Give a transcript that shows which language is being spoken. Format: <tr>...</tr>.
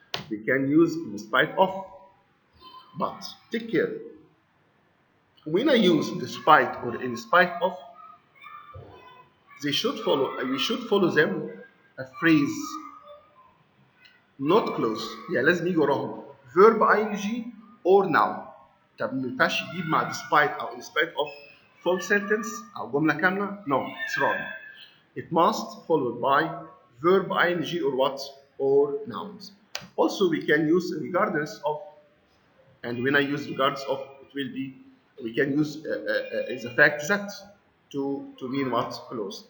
<en>We can use in spite of. But take care. When I use despite or in spite of, we should follow them a phrase, not clause.</en> <ar>يعني لازم يجي وراهم</ar> <en>verb ing or noun.</en> <ar>طب ما ينفعش يجيب مع despite أو in spite of</ar> <en>full sentence</en> <ar>أو جملة كاملة.</ar> <en>No, it's wrong. It must followed by verb ing or what? Or nouns. Also, we can use regardless of, and when I use regards of, it will be, we can use is a fact that to mean what? Clause.</en>